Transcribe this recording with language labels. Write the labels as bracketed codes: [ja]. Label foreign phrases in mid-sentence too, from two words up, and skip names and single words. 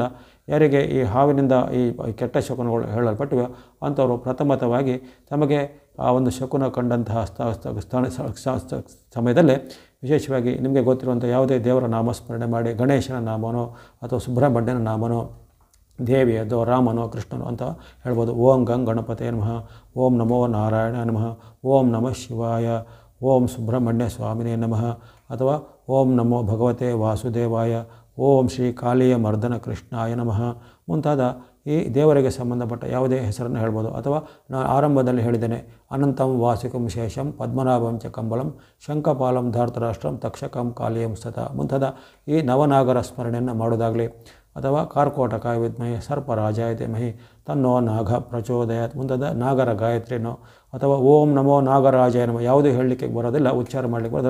[kn] ಯಾರಿಗೆ ಈ ಹಾವಿನಿಂದ ಈ ಕೆಟ್ಟ ಶಕುನಗಳು ಹೇಳಲ್ಪಟ್ಟಿವೆ ಅಂಥವರು ಪ್ರಥಮತವಾಗಿ ತಮಗೆ ಆ ಒಂದು ಶಕುನ ಕಂಡಂತಹ ಸಮಯದಲ್ಲೇ ವಿಶೇಷವಾಗಿ ನಿಮಗೆ ಗೊತ್ತಿರುವಂಥ ಯಾವುದೇ ದೇವರ ನಾಮಸ್ಮರಣೆ ಮಾಡಿ, ಗಣೇಶನ ನಾಮನೋ ಅಥವಾ ಸುಬ್ರಹ್ಮಣ್ಯನ ನಾಮನೋ, ದೇವಿಯದೋ, ರಾಮನೋ, ಕೃಷ್ಣನೋ ಅಂತ ಹೇಳ್ಬೋದು. [sa] ಓಂ ಗಂ ಗಣಪತೇ ನಮಃ, ಓಂ ನಮೋ ನಾರಾಯಣ ನಮಃ, ಓಂ ನಮಃ ಶಿವಾಯ, ಓಂ ಸುಬ್ರಹ್ಮಣ್ಯ ಸ್ವಾಮಿನೇ ನಮಃ ಅಥವಾ ಓಂ ನಮೋ ಭಗವತೆ ವಾಸುದೇವಾಯ, ಓಂ ಶ್ರೀ ಕಾಳಿಯ ಮರ್ದನ ಕೃಷ್ಣಾಯ ನಮಃ [kn] ಮುಂತಾದ ಈ ದೇವರಿಗೆ ಸಂಬಂಧಪಟ್ಟ ಯಾವುದೇ ಹೆಸರನ್ನು ಹೇಳ್ಬೋದು. ಅಥವಾ ನಾನು ಆರಂಭದಲ್ಲಿ ಹೇಳಿದ್ದೇನೆ, [sa] ಅನಂತಂ ವಾಸಿಕಂ ಶೇಷಂ ಪದ್ಮನಾಭಂ ಚ ಕಂಬಳಂ ಶಂಖಪಾಲಂ ಧಾರ್ತರಾಷ್ಟ್ರಂ ತಕ್ಷಕಂ ಕಾಳಿಯಂ ಸತ [kn] ಮುಂತಾದ ಈ ನವನಾಗರ ಸ್ಮರಣೆಯನ್ನು ಮಾಡೋದಾಗಲಿ, ಅಥವಾ [sa] ಕಾರ್ಕೋಟಕಾಯ ವಿದ್ಮಹಿ ಸರ್ಪರಾಜಾಯ ಧೀಮಹಿ ತನ್ನೋ ನಾಗ ಪ್ರಚೋದಯಾತ್ [kn] ಮುಂತಾದ ನಾಗರ ಗಾಯತ್ರಿನೋ ಅಥವಾ [sa] ಓಂ ನಮೋ ನಾಗರಾಜಾಯ ನಮಃ [kn] ಯಾವುದೇ ಹೇಳಲಿಕ್ಕೆ ಬರೋದಿಲ್ಲ, ಉಚ್ಚಾರ ಮಾಡಲಿಕ್ಕೆ ಬರೋದಿಲ್ಲ.